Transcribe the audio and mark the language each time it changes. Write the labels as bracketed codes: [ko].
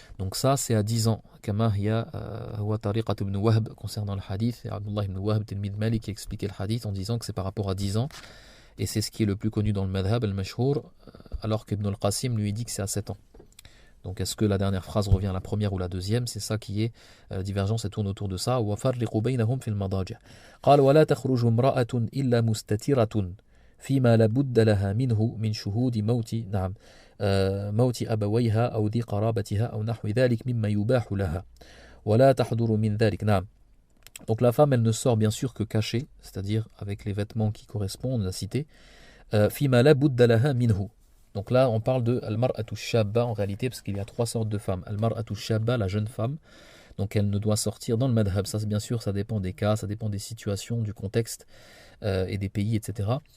[fr] Donc ça c'est à 10 ans. [ar] Kama hiya huwa tariqat ibn Wahb, [fr] concernant le hadith, et Abdullah ibn Wahb tilmid Malik qui expliquait le hadith en disant que c'est par rapport à 10 ans, et c'est ce qui est le plus connu dans le madhab al-mashhour, alors qu'Ibn al-Qasim lui dit que c'est à 7 ans. Donc est-ce que la dernière phrase revient à la première ou la deuxième? C'est ça qui est divergence, et tourne autour de ça. [ar] وَفَرِّقُوا بَيْنَهُمْ فِي الْمَضَاجِعِ قال ولا تخرج امرأة إلا مستترة فيما لابد لها منه من شهود موت نعم موت أبويها أو ذي قرابتها أو نحو ذلك مما يباح لها ولا تحضر من ذلك. نعم. [fr] Donc la femme elle ne sort bien sûr que cachée, c'est-à-dire avec les vêtements qui correspondent, la cité. [ar] فيما لابد لها منه. [fr] Donc là on parle de al-mar'atu shabba en réalité, parce qu'il y a trois sortes de femmes. Al-mar'atu shabba, la jeune femme, donc elle ne doit sortir dans le madhab. Ça bien sûr ça dépend des cas, ça dépend des situations, du contexte et des pays, etc.